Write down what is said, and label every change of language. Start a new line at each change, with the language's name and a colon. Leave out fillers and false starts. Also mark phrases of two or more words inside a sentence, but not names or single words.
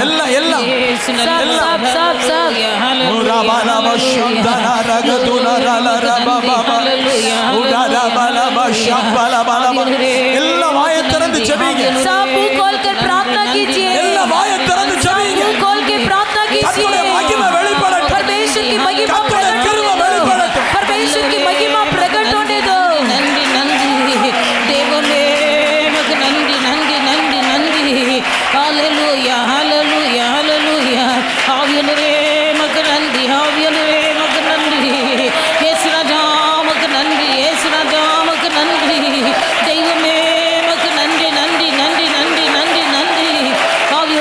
Hindi: हालेलुया
Tamil: எல்லாம் எல்லாம்
Hindi: सब உராபாலா பஷந்தனா ரகதுனா ரலரபபப உடாராபாலா ஷம்பலபலப
Tamil: எல்லாம் வாயை திறந்து ஜெபிங்க.
Hindi: सब मुंह खोल कर प्रार्थना कीजिए।
Tamil: எல்லாம் வாயை திறந்து ஜெபிங்க.
Hindi: मुंह खोल के प्रार्थना
Tamil: கர்த்தருடைய
Hindi: कीजिए।
Tamil: மகிமை வெளிப்படட்டும்.
Hindi: परमेश्वर की महिमा
Tamil: கர்த்தருடைய
Hindi: प्रकट
Tamil: கிருபை
Hindi: होने दो।
Tamil: வெளிப்படட்டும்.
Hindi: परमेश्वर की महिमा प्रकट होने दो।
Tamil: நன்றி நன்றி தேவனே மக நன்றி நன்றி நன்றி நன்றி ஹalleluya ஹalleluya ஹalleluya ஆவியானவரே மக நன்றி ஆவியானவரே மக நன்றி இயேசு ராஜா மக நன்றி இயேசு ராஜா மக நன்றி தெய்வமே மக நன்றி நன்றி நன்றி நன்றி நன்றி நன்றி